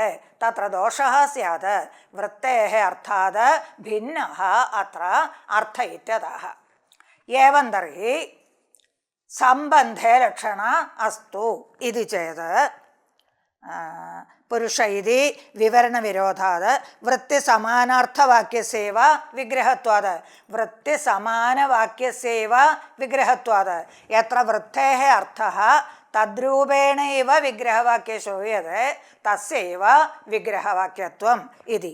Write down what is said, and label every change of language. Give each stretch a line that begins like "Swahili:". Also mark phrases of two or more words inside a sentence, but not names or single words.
Sanskrit: तत्र दोषः स्यात्. वृत्तेः अर्थात् भिन्नः अत्र अर्थ इत्यतः. एवं तर्हि संबन्धे लक्षण अस्तु इति चेत् പുരുഷ ഇതി വിവരണവിരോധാത് വൃത്തിസമാനാർത്ഥവാക്യസ്യൈവ വിഗ്രഹത്വാത്. വൃത്തിസമാനവാക്യസ്യൈവ വിഗ്രഹത്വാത് യത്ര വൃത്തേഃ അർത്ഥഃ തദ്രൂപേണൈവ വിഗ്രഹവാക്യേ ശ്രൂയത്തെ തസ്യൈവ വിഗ്രഹവാക്യത്വം ഇതി.